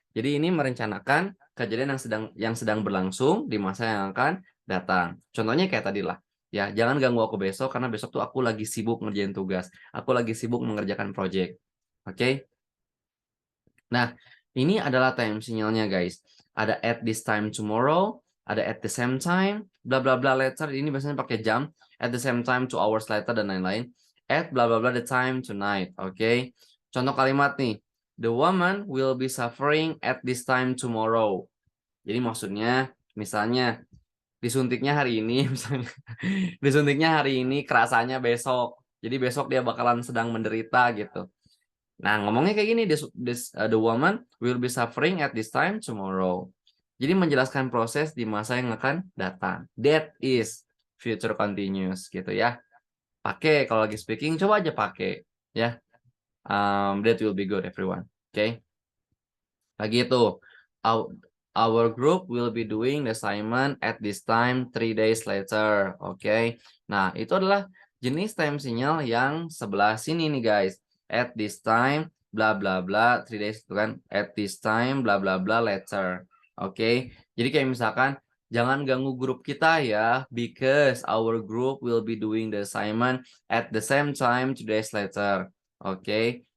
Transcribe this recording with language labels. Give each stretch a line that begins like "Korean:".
Indonesian: Jadi ini merencanakan kejadian yang sedang berlangsung di masa yang akan datang. Contohnya kayak tadi lah. Ya, jangan ganggu aku besok karena besok tuh aku lagi sibuk ngerjain tugas. Aku lagi sibuk mengerjakan project. Oke? Nah, ini adalah time sinyalnya guys. Ada
English: at this time tomorrow, ada at the same time, bla bla bla later.
Indonesian: Ini biasanya pakai jam.
English: At the same time, 2 hours later
Indonesian: dan lain-lain.
English: At bla bla bla the time tonight.
Indonesian: Oke? Contoh kalimat nih.
English: The woman will be suffering at this time tomorrow.
Indonesian: Jadi maksudnya misalnya disuntiknya hari ini misalnya disuntiknya hari ini kerasanya besok, jadi besok dia bakalan sedang menderita gitu. Nah ngomongnya kayak gini,
English: the woman will be suffering at this time tomorrow.
Indonesian: Jadi menjelaskan proses di masa yang akan datang.
English: That is future continuous
Indonesian: gitu ya. Pakai kalau lagi speaking, coba aja pakai ya.
English: That will be good everyone. Okay.
Indonesian: Lagi itu,
English: our group will be doing the assignment at this time 3 days later.
Indonesian: Oke. Nah, itu adalah jenis time sinyal yang sebelah sini nih guys.
English: At this time bla bla bla 3 days
Indonesian: itu kan.
English: At this time bla bla bla later. Oke.
Indonesian: Jadi kayak misalkan jangan ganggu grup kita ya
English: because our group will be doing the assignment at the same time 2 days later. Oke.